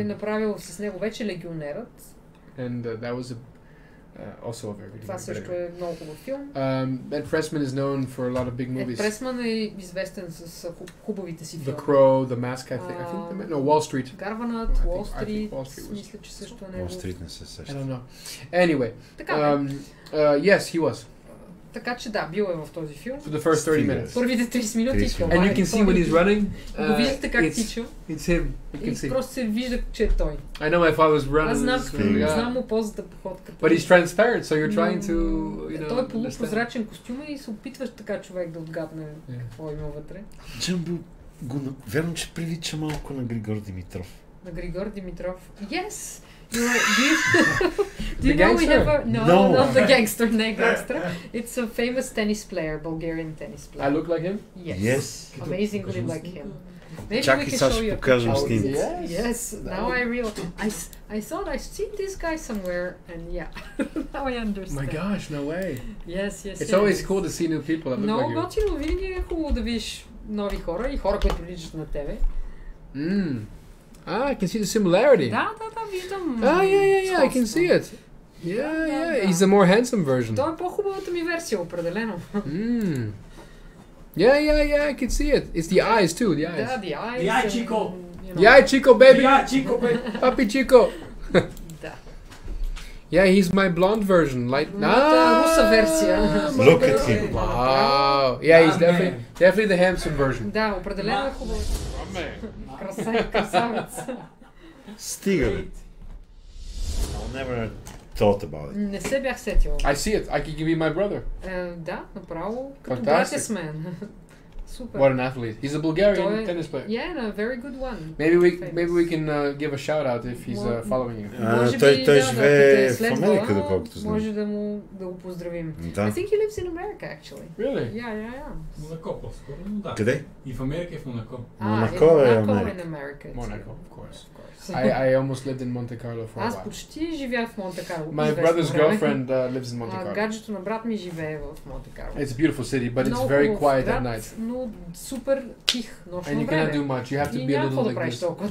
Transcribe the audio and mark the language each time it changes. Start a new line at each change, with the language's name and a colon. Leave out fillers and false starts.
Bulgarian: Е направил с него вече Легионерът.
English: And that was also a very good
Bulgarian: Това също е много хубав филм.
English: Ed Pressman is known for a lot of big movies.
Bulgarian: Ed Pressman е известен с хубавите си филми.
English: The Crow, The Mask, I think. No, Wall Street.
Bulgarian: Гарванът, Wall Street. Мисля, че също е него. Wall Street не се сеща.
English: I don't know. Anyway. Yes, he was.
Bulgarian: Така че да, бил е в този филм.
English: For the first 30 minutes.
Bulgarian: Първите 30 минути.
English: And you can see when he's running.
Bulgarian: Го виждате как тича.
English: It's him. You can see.
Bulgarian: Просто се вижда, че е той.
English: I know my father's running.
Bulgarian: Аз знам му позата походката.
English: But he's transparent, so you're trying to, you know.
Bulgarian: Той е полупрозрачен костюм и се опитваш така човек да отгадне какво има вътре. Джамбо, верно, че прилича малко на Григор Димитров.
English: На Григор Димитров? Yes! Do you know we have a... No, not the gangster, не gangster. It's a famous tennis player, Bulgarian tennis player. I look like him? Yes. Amazingly like him.
Bulgarian: Чакай, сега ще покажем снимки.
English: Yes, now I realize. I thought I've seen this guy somewhere, and yeah, now I understand. My gosh, no way. Yes. It's always cool to see new people that look like you.
Bulgarian: Много готино, винаги е хубаво да видиш нови хора и хора, които личат на тебе.
English: I can see the similarity.
Bulgarian: Да, виждам.
English: Yeah, I can see it. Yeah. He's the more handsome version. Той е по-хубавата ми версия, определено. Yeah, I can see it. It's the eyes too, the eyes. Да, the eyes. The eye Chico. The eye Chico, baby. The eye Chico, baby. Papi Chico.
Bulgarian: Да.
English: Yeah, he's my blonde version.
Bulgarian: Руса версия.
English: Look at him. Wow. Yeah, he's definitely the handsome version.
Bulgarian: Да, определено е хубаво. Красавец. Стига бе.
English: I'll never thought about it.
Bulgarian: Не се бях сетил.
English: I see it. I can give you my brother.
Bulgarian: Да, направо. Като братя с мен. Super.
English: What an athlete. He's a Bulgarian tennis player. Yeah, and a very good one. Maybe we can give a shout out if he's following you.
Bulgarian: Той живее в Америка, доколкото знам. Може да го поздравим.
English: I think he lives in America actually. Really? Yeah.
Bulgarian: Монако по-скоро, но да. Къде? И в Америка, и в Монако. Монако е Америка.
English: Monaco, of course. I almost lived in Monte Carlo for a while.
Bulgarian: Аз почти живях в Монте Карло.
English: My brother's girlfriend lives in Monte Carlo.
Bulgarian: Гаджето на брат ми живее в Монте Карло.
English: It's a beautiful city, but it's very quiet at night.
Bulgarian: Но но супер тих нощно време.
English: And you cannot do much. You have to be a little like this.